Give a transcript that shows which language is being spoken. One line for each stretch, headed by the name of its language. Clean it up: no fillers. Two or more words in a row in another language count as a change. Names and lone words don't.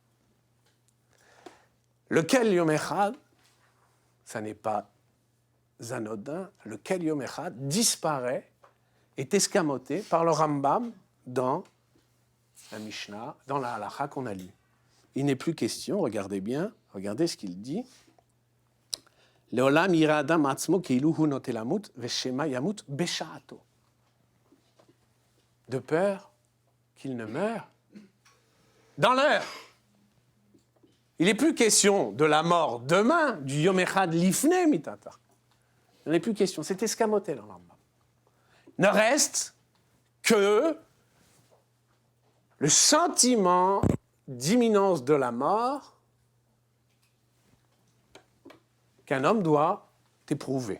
French: Lequel
Hebrew: יום אחד,
French: ça n'est pas anodin, lequel
Hebrew: יום אחד
French: disparaît, est escamoté par le Rambam dans la Mishnah, dans la Halakha qu'on a lu. Il n'est plus question, regardez bien, regardez ce qu'il dit.
Hebrew: לעולם יראה אדם עצמו כאילו הוא נוטה למות שמא ימות בשעתו.
French: De peur qu'il ne meure dans l'heure. Il n'est plus question de la mort demain, du
Hebrew: יום אחד לפני מיתתו.
French: Il n'est plus question, c'est escamoté dans l'Rambam. Ne reste que le sentiment d'imminence de la mort qu'un homme doit éprouver.